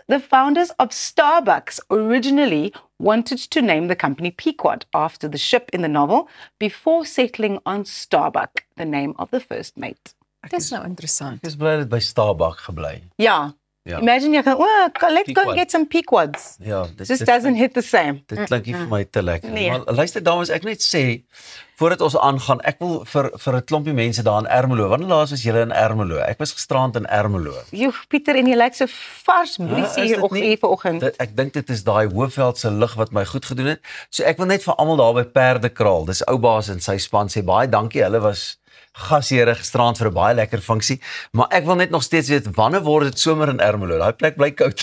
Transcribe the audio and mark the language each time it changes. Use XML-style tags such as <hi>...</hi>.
<en>The founders of Starbucks originally wanted to name the company Pequod after the ship in the novel before settling on Starbuck, the name of the first mate.</en> <af>Dis nou interessant. Ek is bly dit by Starbuck gebly.</af> <en>Yeah.</en> <af>Ja.</af> <en>Imagine you can, well, let's go and get some Pequods.</en> <af>Ja,</af> <en>Just doesn't hit the same.</en> <af>Dit klink nie vir my te lekker. Nee. Maar luister dames, ek net sê voordat ons aangaan, ek wil vir 'n klompie mense daar in Ermelo. Wanneer laas was julle in Ermelo? Ek was gisterand in Ermelo. Joh, Pieter, en jy lyk so vars briesie is hier dit nie? vanoggend. Ek dink dit is daai Hoofveld se lig wat my goed gedoen het. So ek wil net vir almal daar by Perdekraal, dis ou baas en sy span sê baie dankie. Hulle was gasheer gisterand vir 'n baie lekker funksie, maar ek wil net nog steeds weet wanneer word dit somer in Ermelo? Daai plek bly koud.</af>